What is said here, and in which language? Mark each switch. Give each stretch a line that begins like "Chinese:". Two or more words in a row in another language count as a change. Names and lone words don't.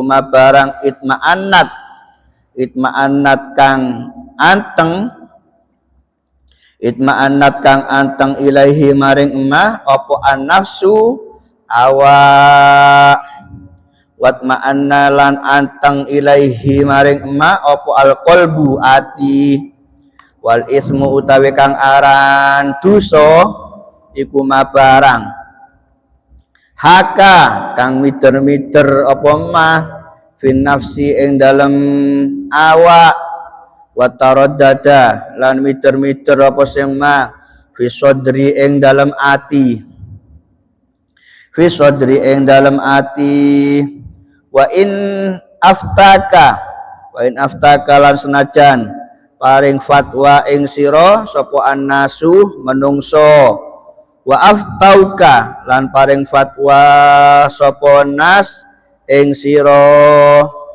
Javanese: itma'annat kang anteng ilaihi maring emah apa
Arabic: النفس أو واطمأن
Javanese: lan anteng ilaihi maring emah apa al-qalbu ati
Arabic: والإثم
Javanese: utawi kang aran dosa iku ma barang haka kang miter-miter apa
Arabic: ما في النفس
Javanese: ing dalem awak
Arabic: وتردد
Javanese: lan miter-miter apa sing
Arabic: ما في صدر
Javanese: ing dalem ati
Arabic: وإن أفتاك
Javanese: lan senajan paring fatwa ing sira sapa annasu menungso
Arabic: وأفتوك
Javanese: lan paring fatwa sapa nas ing sira.